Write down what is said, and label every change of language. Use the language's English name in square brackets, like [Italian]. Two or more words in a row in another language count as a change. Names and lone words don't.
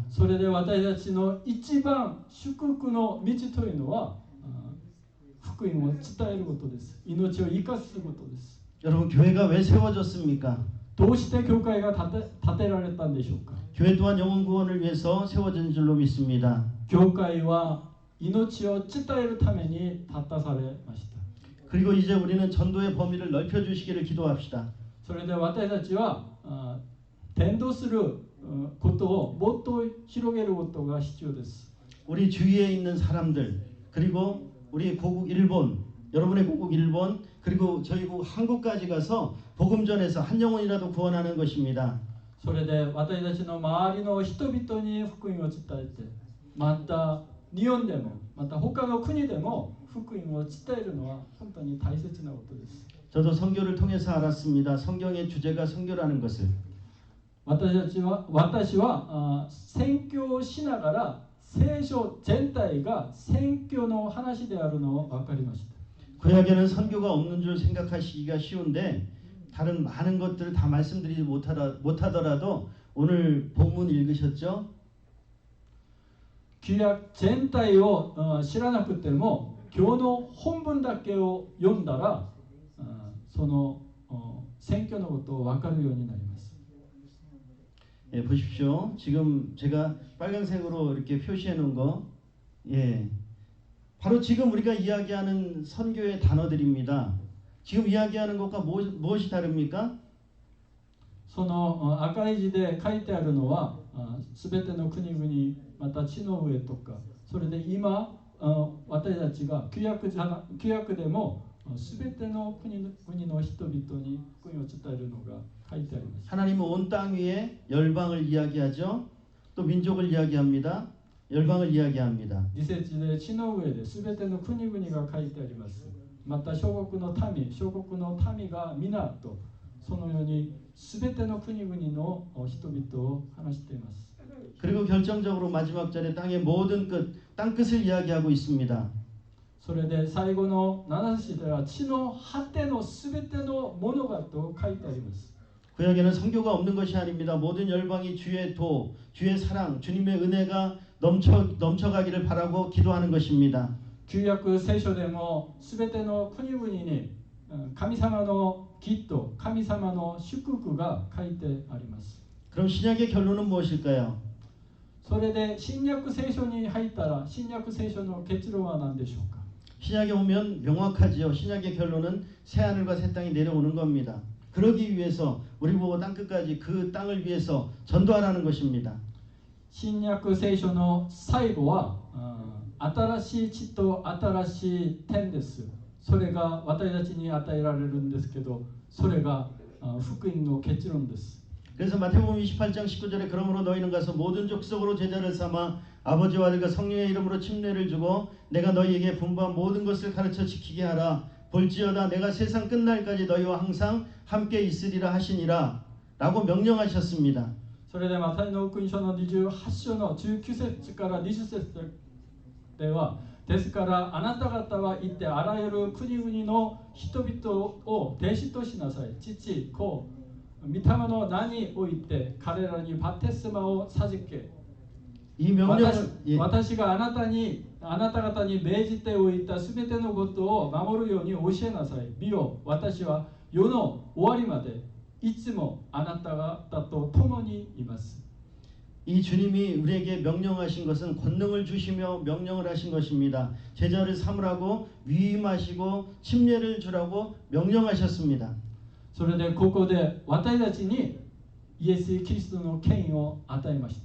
[Japanese] それで私たちの一番祝福の道というのは福音を伝えることです。命を生かすことです。 [Korean] 여러분 교회가 왜 세워졌습니까? [Japanese] どうして教会が建てられたんでしょうか？ [Korean] 교회 또한 영혼 구원을 위해서 세워진 줄로 믿습니다. [Japanese] 教会は命を伝えるために立たされました。 [Korean] 그리고 이제 우리는 전도의 범위를 넓혀 주시기를 기도합시다. [Japanese] それで私たちは伝道することをもっと広げることが必要です。 [Korean] 우리 주위에 있는 사람들 그리고 우리 고국 일본 여러분의 고국 일본 그리고 저희 국 한국까지 가서 복음 전해서 한 영혼이라도 구원하는 것입니다. [Japanese] それで私たちの周りの人々に福音を伝えてまた日本でもまた他の国でも福音を伝えるのは本当に大切なことです。 [Korean] 저도 선교를 통해서 알았습니다. 성경의 주제가 선교라는 것을. [Japanese] 私は宣教をしながら聖書全体が宣教の話であるのを分かりました。 [Korean] 구약에는 선교가 없는 줄 생각하시기가 쉬운데 다른 많은 것들을 다 말씀드리지 못하더라도 오늘 본문 읽으셨죠? [Japanese] 旧約全体を知らなくても今日の本文だけを読んだらその宣教のことを分かるようになります。 [Korean] 예, 보십시오. 지금 제가 빨간색으로 이렇게 표시해 놓은 거, 예, 바로 지금 우리가 이야기하는 선교의 단어들입니다. 지금 이야기하는 것과 무엇이 다릅니까? [Japanese] その赤い字で書いてあるのはすべての国々また地の上とかそれで今私たちが旧約でもすべての国の人々に福音を伝えるのが書いてあります。 [Korean] 하나님은 온 땅 위에 열방을 이야기하죠. 또 民族을 이야기합니다. 열방을 이야기합니다. [Japanese] 2 節で地の上ですべての国々が書いてあります。また小国の民が皆とそのように全ての国々の人々を話しています。 [Korean] 그리고 결정적으로 마지막 절에 땅의 모든 끝, 땅끝을 이야기하고 있습니다. [Japanese] それで最後の7節では地の果ての全てのものがと書いてあります。 [Korean] 구약에는 성교가 없는 것이 아닙니다. 모든 열방이 주의 도, 주의 사랑, 주님의 은혜가 넘쳐가기를 바라고 기도하는 것입니다. [Japanese] 旧約聖書でも全ての国々に神様の義と神様の祝福が書いてあります。 [Korean] 그럼 신약의 결론은 무엇일까요? [Japanese] それで新約聖書に入ったら新約聖書の結論は何でしょうか。 [Korean] 신약에 오면 명확하지요. 신약의 결론은 새 하늘과 새 땅이 내려오는 겁니다. 그러기 위해서 우리 보고 땅끝까지 그 땅을 위해서 전도하라는 것입니다. [Japanese] 新約聖書の最後は新しい地と新しい天です。それが私たちに与えられるんですけど、それが福音の結論です。 [Korean] 그래서 마태복음 28장 19절에 그러므로 너희는 가서 모든 족속으로 제자를 삼아 아버지와 아들과 성령의 이름으로 침례를 주고 내가 너희에게 분부한 모든 것을 가르쳐 지키게 하라. 볼지어다 내가 세상 끝날까지 너희와 항상 함께 있으리라 하시니라 라고 명령하셨습니다. [Japanese] それでマタイの福音書の28章の19節から20節では、ですからあなた方は行ってあらゆる国々の人々を弟子としなさい。父、子、御霊の名において彼らにバプテスマを授け、 [Korean] 이 명령을 [Japanese] 私があなた方に命じておいたすべてのことを守るように教えなさい。見よ、私は世の終わりまでいつもあなた方と共にいます。 [Korean] 이 주님이 우리에게 명령하신 것은 권능을 주시며 명령을 하신 것입니다. 제자를 삼으라고 위임하시고 침례를 주라고 명령하셨습니다. [Japanese] それでここで私たちにイエス・キリストの権威を与えました。